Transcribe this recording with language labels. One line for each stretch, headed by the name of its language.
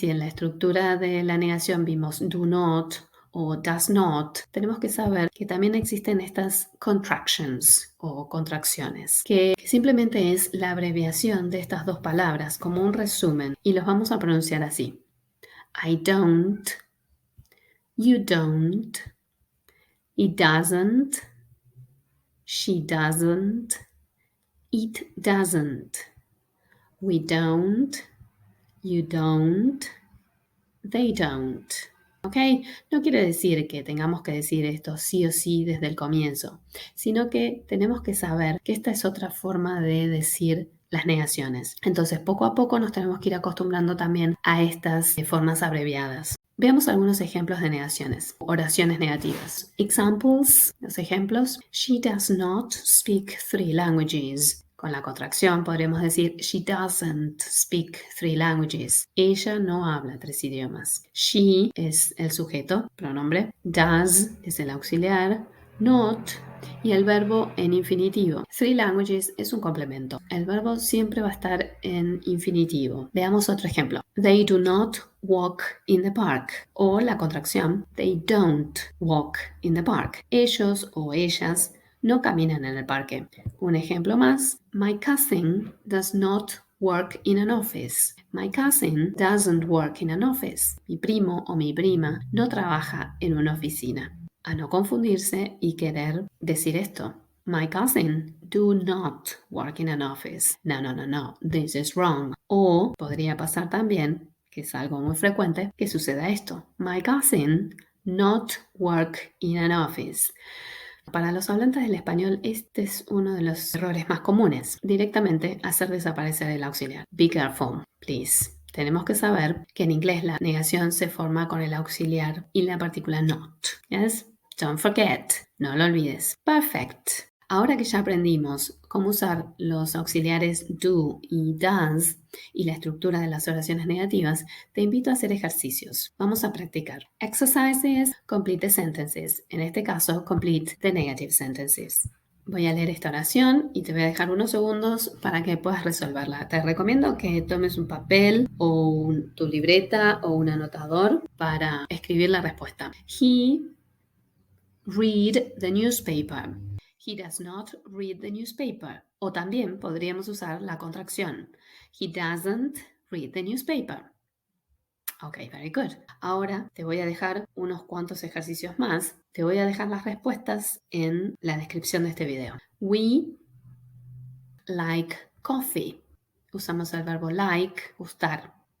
Spanish: Si en la estructura de la negación vimos do not o does not, tenemos que saber que también existen estas contractions o contracciones, que simplemente es la abreviación de estas dos palabras, como un resumen, y los vamos a pronunciar así.
English: I don't, you don't, it doesn't, she doesn't, it doesn't, we don't, you don't, they don't. ¿Ok?
Spanish: No quiere decir que tengamos que decir esto sí o sí desde el comienzo, sino que tenemos que saber que esta es otra forma de decir las negaciones. Entonces, poco a poco nos tenemos que ir acostumbrando también a estas formas abreviadas. Veamos algunos ejemplos de negaciones, oraciones negativas. Examples, los ejemplos.
English: She does not speak 3 languages.
Spanish: Con la contracción podremos decir
English: she doesn't speak 3 languages.
Spanish: Ella no habla 3 idiomas. She es el sujeto, pronombre. Does es el auxiliar. Not y el verbo en infinitivo. 3 languages es un complemento. El verbo siempre va a estar en infinitivo. Veamos otro ejemplo.
English: They do not walk in the park.
Spanish: O la contracción.
English: They don't walk in the park.
Spanish: Ellos o ellas no caminan en el parque. Un ejemplo más.
English: My cousin does not work in an office. My cousin doesn't work in an office.
Spanish: Mi primo o mi prima no trabaja en una oficina. A no confundirse y querer decir esto.
English: My cousin do not work in an office. No, no, no, no. This is wrong.
Spanish: O podría pasar también, que es algo muy frecuente, que suceda esto.
English: My cousin not work in an office.
Spanish: Para los hablantes del español, este es uno de los errores más comunes. Directamente hacer desaparecer el auxiliar.
English: Be careful, please.
Spanish: Tenemos que saber que en inglés la negación se forma con el auxiliar y la partícula not.
English: Yes? Don't forget.
Spanish: No lo olvides.
English: Perfect.
Spanish: Ahora que ya aprendimos cómo usar los auxiliares do y does y la estructura de las oraciones negativas, te invito a hacer ejercicios. Vamos a practicar.
English: Exercises, complete the sentences.
Spanish: En este caso,
English: complete the negative sentences.
Spanish: Voy a leer esta oración y te voy a dejar unos segundos para que puedas resolverla. Te recomiendo que tomes un papel o tu libreta o un anotador para escribir la respuesta.
English: He read the newspaper. He does not read the newspaper.
Spanish: O también podríamos usar la contracción.
English: He doesn't read the newspaper. Ok, very good.
Spanish: Ahora te voy a dejar unos cuantos ejercicios más. Te voy a dejar las respuestas en la descripción de este video.
English: We like coffee.
Spanish: Usamos el verbo like, gustar.